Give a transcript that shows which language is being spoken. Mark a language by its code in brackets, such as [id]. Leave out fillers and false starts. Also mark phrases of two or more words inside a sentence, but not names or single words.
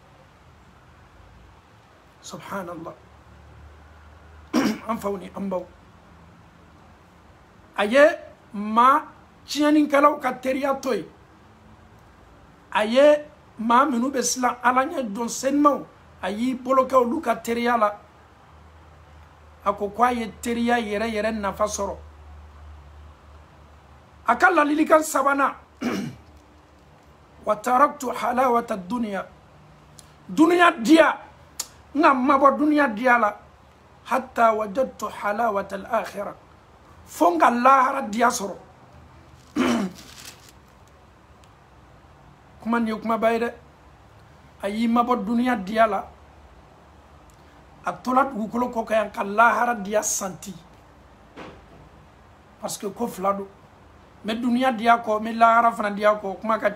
[bm] subhanallah an faw ni an baw a ye maa tiɲɛnikɛlaw ka teriya to yen a ye maa minnu bɛ siran ala ɲɛ dɔn senimaw a y'i bolo kɛ olu ka teriya la a ko k'a ye teriya yɛrɛ yɛrɛ nafa sɔrɔ a ka ladilikan sabanan [ar] وتركت حلاوة الدنيا [bm] duniya diya n ka mabɔ duniya diya la [ar] حتى وجدت حلاوة الآخرة [bm] fo n ka lahara diya sɔrɔ kuma nin ye kumaba ye dɛ a y'i mabɔ duniya diya la a tola dugukolo kɔ kan yan ka lahara diya santi [fr] parce que [bm] ko fila don n bɛ duniya diya kɔ n bɛ lahara fana diya kɔ kuma ka